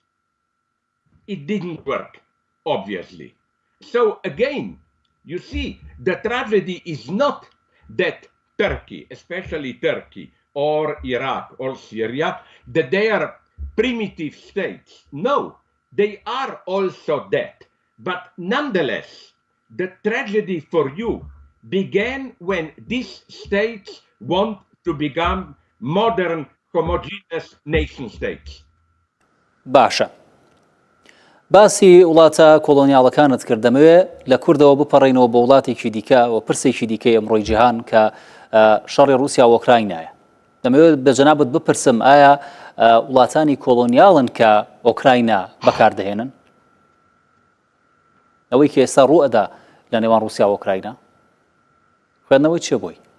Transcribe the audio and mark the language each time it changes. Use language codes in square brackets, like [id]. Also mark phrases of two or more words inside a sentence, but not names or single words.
[en] It didn't work, obviously. So again, you see, the tragedy is not that Turkey, especially Turkey or Iraq or Syria, that they are primitive states. No, they are also that. But nonetheless, the tragedy for you began when these states want to become modern, homogeneous nation states. [ckb] باشە باسی وڵاتە کۆلۆنیاڵەکانت کرد دەمەوێ لە کوردەوە بپەڕێنەوە بە وڵاتێکی دیکە و پرسێکی دیکەی ئەمڕۆی جیهان کە شەڕی رووسیا و ئۆکراینایە دەمەوێت بە جەنابەت بپرسم ئایا وڵاتانی کۆلۆنیاڵن کە ئۆکراینا بەکاردەهێنن ئەوەی کە ئێستا ڕوو ئەدا لە نێوان رووسیا و ئۆکراینا خوێندنەوەی چێ بووی؟